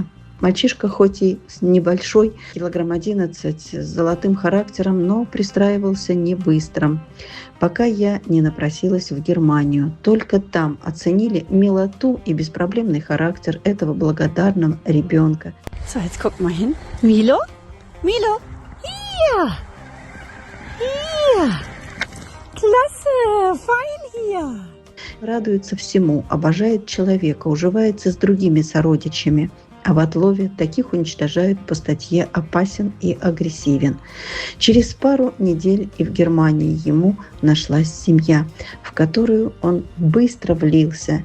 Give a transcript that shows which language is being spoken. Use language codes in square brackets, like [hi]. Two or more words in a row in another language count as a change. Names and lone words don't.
[ru] Мальчишка хоть и небольшой, килограмм 11, с золотым характером, но пристраивался не быстро. Пока я не напросилась в Германию. Только там оценили милоту и беспроблемный характер этого благодарного ребенка. [de] So, jetzt guck mal hin. Milo? Milo? Hier! Hier! Klasse! Fein hier! [ru] Радуется всему, обожает человека, уживается с другими сородичами. А в отлове таких уничтожают по статье «Опасен и агрессивен». Через пару недель и в Германии ему нашлась семья, в которую он быстро влился.